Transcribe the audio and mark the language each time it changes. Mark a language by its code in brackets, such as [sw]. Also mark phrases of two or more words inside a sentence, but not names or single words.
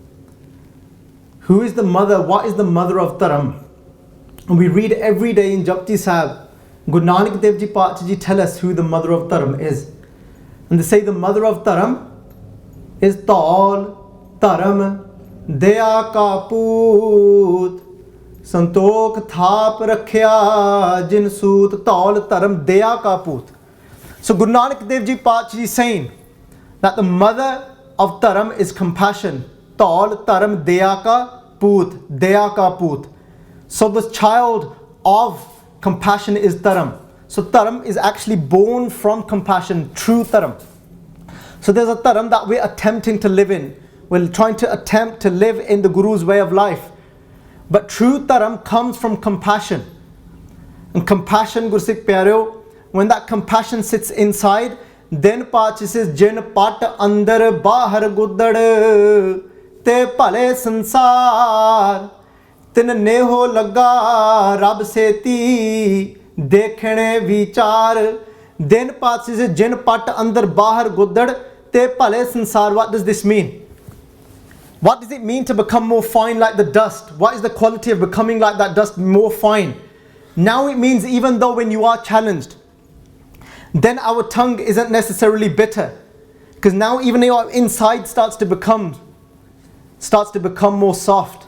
[en] Who is the mother? What is the mother of Dharam? And we read every day in Japji Sahib, Guru Nanak Dev Ji Pacha Ji tell us who the mother of Dharam is. And they say the mother of Dharam is [pa] ਤਾਲ ਧਰਮ ਦਇਆ ਕਾ ਪੂਤ ਸੰਤੋਖ ਥਾਪ ਰਖਿਆ ਜਿਨ ਸੂਤ ਤਾਲ ਧਰਮ ਦਇਆ ਕਾ ਪੂਤ. [en] So Guru Nanak Dev Ji Pacha Ji is saying that the mother of Dharam is compassion. [pa] ਤਾਲ ਧਰਮ ਦਇਆ ਕਾ ਪੂਤ। ਦਇਆ ਕਾ ਪੂਤ. [en] So the child of compassion is Dharam. So Dharam is actually born from compassion, true Dharam. So there's a Dharam that we're attempting to live in. We're trying to attempt to live in the Guru's way of life. But true Dharam comes from compassion. And compassion, [pa] ਗੁਰਸਿੱਖ ਪਿਆਰਿਓ, [en] when that compassion sits inside, then Pachi says, [pa] ਜਿਨ ਪਟ ਅੰਦਰ ਬਾਹਰ ਗੁਦੜ ਤੇ ਭਲੇ ਸੰਸਾਰ ਤਿਨ ਨੇਹੁ ਲਗਾ ਰਬ ਸੇਤੀ ਦੇਖਨੇ ਵੀਚਾਰ. [en] Then Pachi says, [pa] ਜਿਨ ਪਟ ਅੰਦਰ ਬਾਹਰ ਗੁਦੜ ਤੇ ਭਲੇ ਸੰਸਾਰ. [en] What does this mean? What does it mean to become more fine like the dust? What is the quality of becoming like that dust, more fine? Now it means even though when you are challenged, then our tongue isn't necessarily bitter, because now even your inside starts to become more soft.